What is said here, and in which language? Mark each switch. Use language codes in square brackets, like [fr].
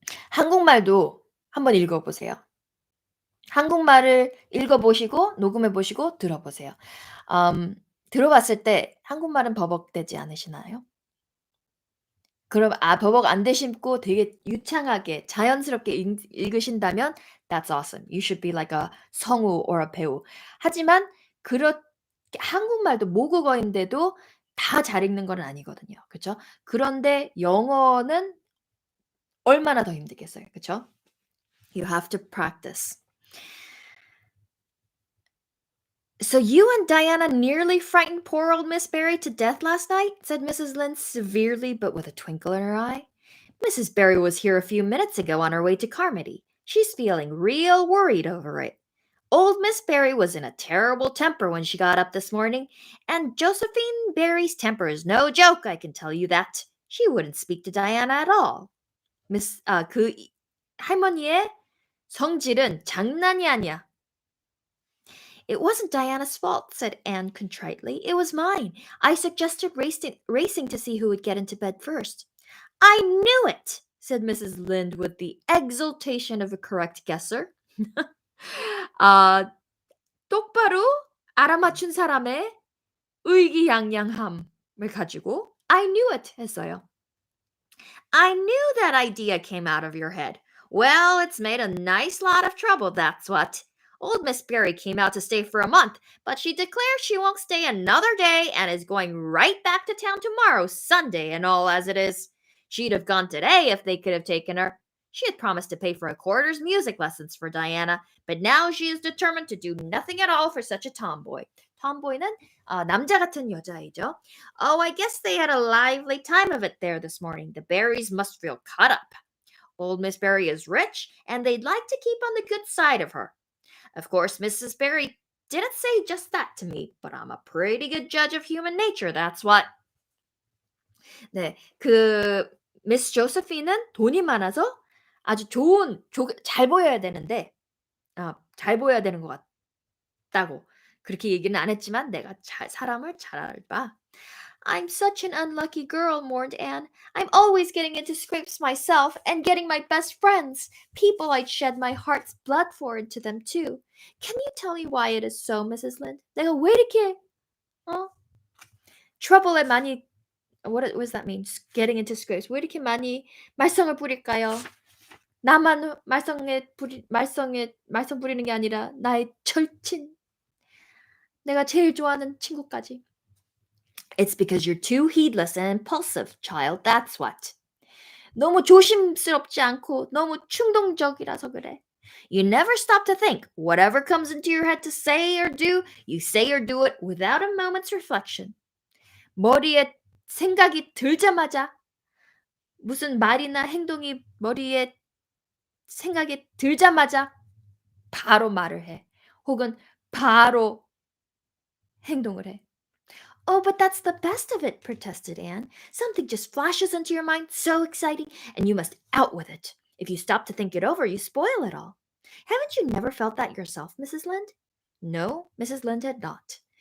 [ko] 한국말도 한번 읽어보세요. 한국말을 읽어보시고 녹음해보시고 들어보세요. 들어봤을 때 한국말은 버벅대지 않으시나요? 그럼 버벅 안 되시고 되게 유창하게 자연스럽게 읽으신다면 [en] that's awesome. You should be like a [ko] 성우 [en] or a [ko] 배우. 하지만 한국말도 모국어인데도 다 잘 읽는 건 아니거든요. 그쵸? 그런데 영어는 얼마나 더 힘들겠어요. 그쵸? [en] You have to practice. So you and Diana nearly frightened poor old Miss Barry to death last night? Said Mrs. Lynde severely, but with a twinkle in her eye. Mrs. Barry was here a few minutes ago on her way to Carmody. She's feeling real worried over it. Old Miss Barry was in a terrible temper when she got up this morning, and Josephine Barry's temper is no joke, I can tell you that. She wouldn't speak to Diana at all. [ko] 할머니의 성질은 장난이 아니야. [en] It wasn't Diana's fault, said Anne contritely. It was mine. I suggested racing to see who would get into bed first. I knew it, said Mrs. Lynde with the exultation of a correct guesser. [ko] 똑바로 알아맞춘 사람의 의기양양함을 가지고 [en] I knew it [ko] 했어요. [en] I knew that idea came out of your head. Well, it's made a nice lot of trouble, that's what. Old Miss Barry came out to stay for a month, but she declares she won't stay another day and is going right back to town tomorrow, Sunday and all as it is. She'd have gone today if they could have taken her. She had promised to pay for a quarter's music lessons for Diana, but now she is determined to do nothing at all for such a tomboy. [ko] tomboy는 남자 같은 여자이죠. [en] Oh, I guess they had a lively time of it there this morning. The Barrys must feel cut up. Old Miss Barry is rich, and they'd like to keep on the good side of her. Of course, Mrs. Barry didn't say just that to me, but I'm a pretty good judge of human nature, that's what. [ko] 네, 미스 조세피는 돈이 많아서 아주 잘 보여야 되는데, 잘 보여야 되는 것 같다고. 그렇게 얘기는 안 했지만 내가 사람을 잘 알봐. [en] I'm such an unlucky girl, mourned Anne. I'm always getting into scrapes myself and getting my best friends, people I'd shed my heart's blood for, into them too. Can you tell me why it is so, Mrs. Lynde? [ko] 내가 왜 이렇게 trouble에 많이 [en] what does that mean? Getting into scrapes. [ko] 왜 이렇게 많이 말썽을 부릴까요? 나만 말썽 부리는 게 아니라 나의 절친 내가 제일 좋아하는 친구까지. [en] It's because you're too heedless and impulsive, child. That's what. [ko] 너무 조심스럽지 않고 너무 충동적이라서 그래. [en] You never stop to think. Whatever comes into your head to say or do, you say or do it without a moment's reflection. [ko] 머리에 생각이 들자마자 무슨 말이나 행동이 머리에 생각이 들자마자 바로 말을 해. 혹은 바로 행동을 해. [en] Oh, but that's the best of it, protested Anne. Something just flashes into your mind, so exciting, and you must out with it. If you stop to think it over, you spoil it all. Haven't you never felt that yourself, Mrs. Lynde? No, Mrs. Lynde had not.